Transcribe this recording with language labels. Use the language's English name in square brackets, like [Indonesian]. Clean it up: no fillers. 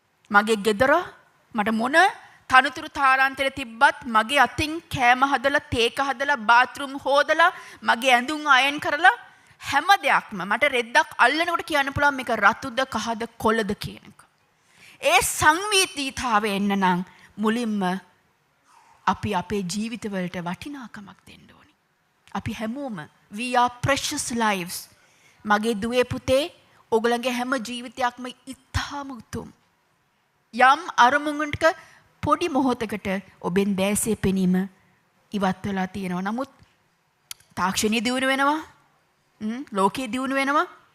[Sinhala] මගේ ගෙදර මට මොන තනතුරු තාරාන්තර තිබ්බත් මගේ අතින් කෑම හදලා තේක හදලා බාත්රූම් හොදලා මගේ ඇඳුම් අයන් කරලා හැම දෙයක්ම මට රෙද්දක් අල්ලනකොට කියන්න පුළුවන් මේක රතුද කහද කොළද කියන එක. ඒ සංවේදීතාවය එන්න නම් මුලින්ම අපි අපේ ජීවිතවලට වටිනාකමක් දෙන්න ඕනි. අපි හැමෝම [English] we are precious lives. [Sinhala] මගේ දුවේ පුතේ ඔයගලගේ හැම ජීවිතයක්ම ඉතාම උතුම්. යම් අරමුණක පොඩි මොහොතකට ඔබෙන් දැසේ පෙනීම ඉවත් වෙලා තියෙනවා. නමුත් තාක්ෂණය දියුණු වෙනවා. ලෝකයේ දියුණු වෙනවා.